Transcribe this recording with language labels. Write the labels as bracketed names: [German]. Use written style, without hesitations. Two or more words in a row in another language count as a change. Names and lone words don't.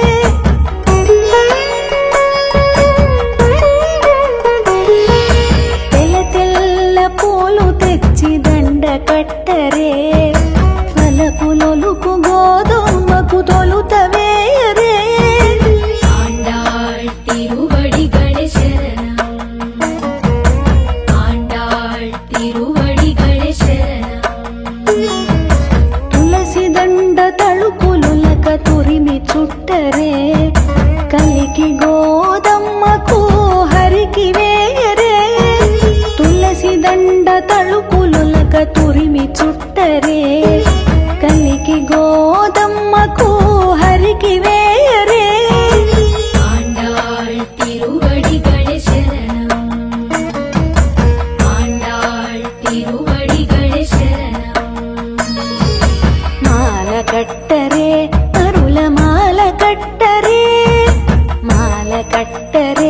[Telugu] తెల్ల పూలు తెచ్చి దండ కట్టరే, వలపులొలుకు గోధుమకు తొలుత వేయరే. [Tamil] ஆண்டாள் திருவடிகளே சரணம். ஆண்டாள் திருவடிகளே சரணம். [Telugu] తులసి దండ తళుకులులక తురిమి చుట్టరే, కలికి గోదమ్మకు హరికి వేయరే, తులసి దండ తళుకులులక తురిమి చుట్టరే, కలికి గోదమ్మకు హరికి వేయరే. [Tamil] ஆண்டாள் திருவடிகளே சரணம். ஆண்டாள் திருவடிகளே சரணம். [Telugu] మాల కట్టరే అరుల మాల కట్టరే, మాల కట్టరే